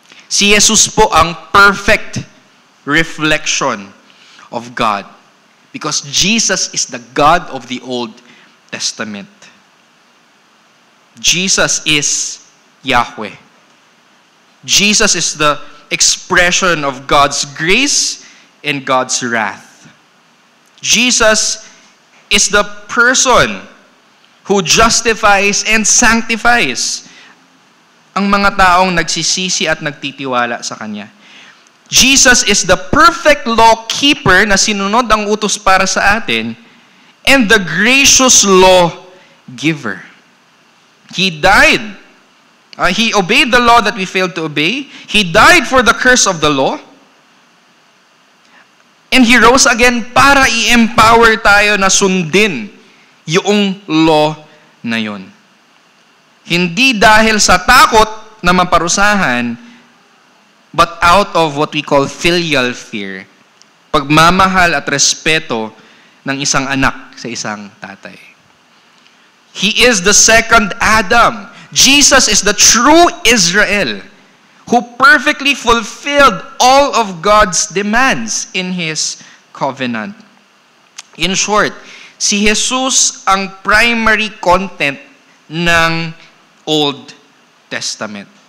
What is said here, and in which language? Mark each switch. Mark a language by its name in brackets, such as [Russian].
[Filipino] Si Jesus po ang [English] perfect reflection of God, because Jesus is the God of the Old Testament. Jesus is Yahweh. Jesus is the expression of God's grace and God's wrath. Jesus is the person who justifies and sanctifies [Filipino] ang mga taong nagsisisi at nagtitiwala sa Kanya. [English] Jesus is the perfect law keeper [Filipino] na sinunod ang utos para sa atin, [English] and the gracious law giver. He died. He obeyed the law that we failed to obey. He died for the curse of the law. And He rose again [Filipino] para i-empower tayo na sundin yung law na yun. Hindi dahil sa takot na maparusahan, [English] but out of what we call filial fear. [Filipino] Pagmamahal at respeto ng isang anak sa isang tatay. [English] He is the second Adam. Jesus is the true Israel who perfectly fulfilled all of God's demands in His covenant. In short, si Jesus ang primary content ng Old Testament.